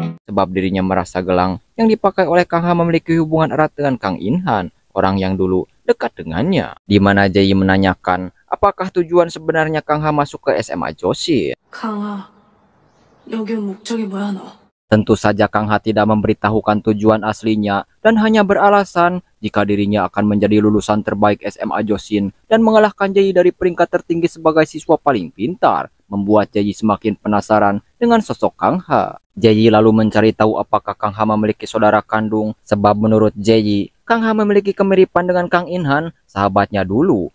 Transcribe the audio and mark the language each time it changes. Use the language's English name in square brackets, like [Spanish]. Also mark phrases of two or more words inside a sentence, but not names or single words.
[Indonesian] sebab dirinya merasa gelang yang dipakai oleh Kang Ha memiliki hubungan erat dengan Kang In-han, orang yang dulu dekat dengannya. Di mana Jae-yi menanyakan apakah tujuan sebenarnya Kang Ha masuk ke SMA Josin. [Korean] 강아, 여기 온 목적이 뭐야 너? [Indonesian] Tentu saja Kang Ha tidak memberitahukan tujuan aslinya dan hanya beralasan jika dirinya akan menjadi lulusan terbaik SMA Josin dan mengalahkan Jae-yi dari peringkat tertinggi sebagai siswa paling pintar, membuat Jae-yi semakin penasaran dengan sosok Kang Ha. Jae-yi lalu mencari tahu apakah Kang Ha memiliki saudara kandung, sebab menurut Jae-yi, Kang Ha memiliki kemiripan dengan Kang In-han, sahabatnya dulu.